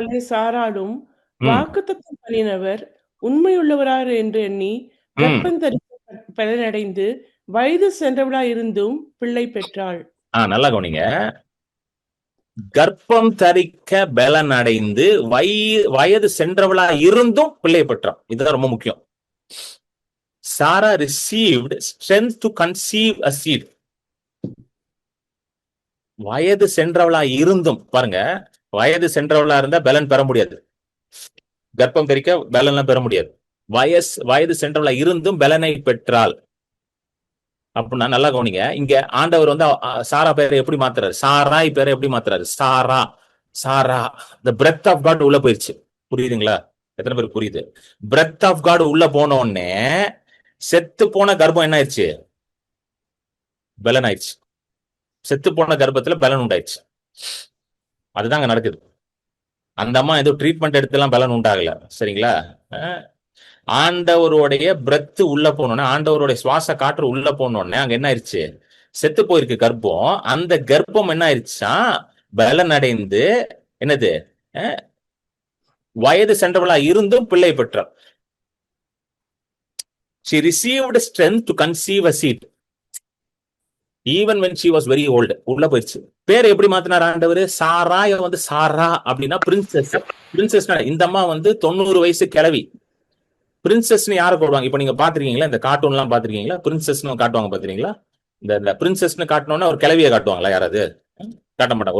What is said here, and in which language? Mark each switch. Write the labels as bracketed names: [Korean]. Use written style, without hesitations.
[Tamil] சாராலும் வாக்குத்தத்தம் பண்ணினவர் உண்மையுள்ளவரார் என்று எண்ணி கர்ப்பம் தரிக்க பலனடைந்து வயது சென்றவளா இருந்தும் பிள்ளை பெற்றாள். நல்லா கவனிங்க. கர்ப்பம் தரிக்க பலன் அடைந்து வயது சென்றவளா இருந்தும் பிள்ளை பெற்றான். இதுதான் ரொம்ப முக்கியம். [English] Sarah received strength to conceive a seed. [Tamil] வயது சென்றவளா இருந்தும் பாருங்க, வயது சென்றவளா இருந்தா பலன் பெற முடியாது, கர்ப்பம் தரிக்க பலன்லாம் பெற முடியாது. வயது சென்றவளா இருந்தும் பலனை பெற்றால் அப்படின்னா நல்லா கவனிங்க. இங்க ஆண்டவர் வந்து சாரா பேரை எப்படி மாத்துறாரு, சாராய் பேரை எப்படி மாத்துறாரு, சாரா சாரா. [English] the breath of God உள்ள போயிருச்சு. [Tamil] புரியுதுங்களா? எத்தனை பேருக்கு புரியுது? breath of God உள்ள போன உடனே செத்து போன கர்ப்பம் என்ன ஆயிடுச்சு, பலன் ஆயிடுச்சு. செத்து போன கர்ப்பத்துல பலன் உண்டாயிடுச்சு. அதுதான் அங்க நடக்குது. அந்த அம்மா ஏதோ ட்ரீட்மெண்ட் எடுத்துலாம் பலன் உண்டாகல, சரிங்களா? ஆண்டவருடைய பிரெத் உள்ள போனோடனே, ஆண்டவருடைய சுவாச காற்று உள்ள போனோடனே அங்க என்ன ஆயிடுச்சு, செத்து போயிருக்கு கர்ப்பம். அந்த கர்ப்பம் என்ன ஆயிடுச்சா, பலன் அடைந்து என்னது, வயது சென்றவளா இருந்தும் பிள்ளை பெற்றார். [English] she received strength to conceive a seed even when she was very old. [Tamil] உள்ள போயிடுச்சு. பேர் எப்படி மாத்தினார் ஆண்டவர், சாராய வந்து சாரா அப்படின்னா பிரின்சஸ். பிரின்சஸ் இந்த அம்மா வந்து 90 வயசு கிழவி. பிரின்சஸ்னு யாரை போடுவாங்க இப்ப நீங்க பாத்திருக்கீங்களா, இந்த கார்ட்டூன் எல்லாம் பாத்திருக்கீங்களா, பிரின்சஸ்னு காட்டுவாங்க பாத்திருக்கீங்களா? இந்த பிரின்சஸ்னு காட்டணும்னா ஒரு கிழவியை காட்டுவாங்களா யாராவது? காட்ட மாட்டாங்க.